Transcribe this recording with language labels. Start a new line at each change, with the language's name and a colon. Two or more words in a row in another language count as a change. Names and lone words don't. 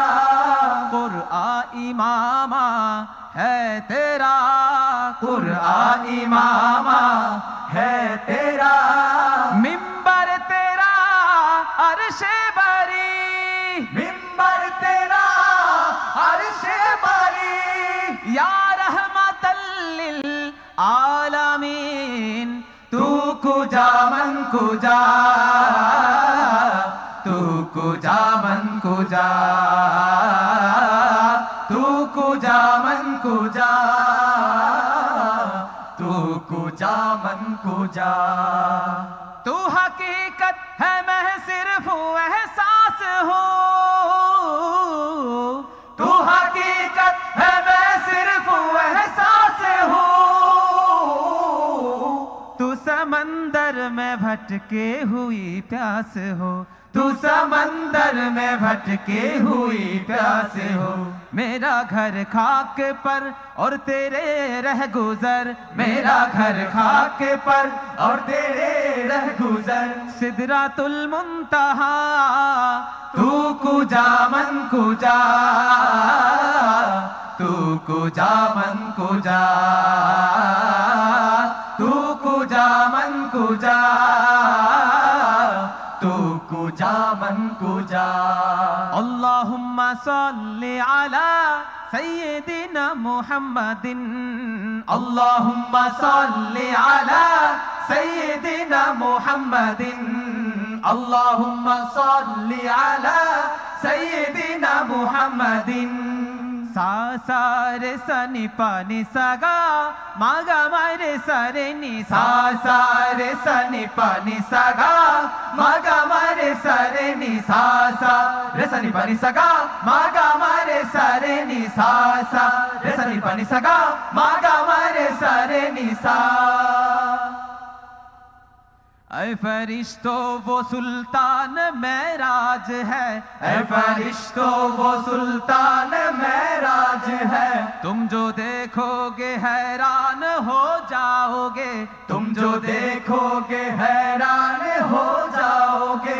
Urdu: قرآن امامہ ہے تیرا قرآن امامہ ہے تیرا. منبر تیرا عرش بری منبر تیرا عرش بری.
Arabic: يا رحمة للعالمين
Persian: تو کجا من کجا تو کجا من کجا تو کجا من کجا تو کجا من کجا.
Urdu: تو حقیقت ہے میں صرف احساس ہوں تو حقیقت ہے میں صرف احساس ہوں. تو سمندر میں بھٹکے ہوئی پیاس ہو تو سمندر میں بھٹکے ہوئی پیاس ہو. میرا گھر خاک پر اور تیرے رہ گزر میرا گھر خاک پر اور تیرے رہ گزر.
Arabic: سدرة المنتهى
Persian: تو کجا من کجا تو کجا من کجا تو کجا من کجا تو کجا من کجا.
Arabic: اللهم صل على سيدنا محمد اللهم صل على سيدنا محمد اللهم صل على سيدنا محمد. सा सा रे सनी पानी सगा मागा मारे सरे नी सा सा रे सनी पानी सगा मागा मारे सरे नी सा सा रे सनी पानी सगा मागा मारे सरे नी सा सा रे सनी पानी सगा मागा मारे सरे नी सा।
Urdu: اے فرشتو وہ سلطان معراج ہے اے فرشتو وہ سلطان معراج ہے. تم جو دیکھوگے حیران ہو جاؤگے تم جو دیکھوگے حیران ہو جاؤگے.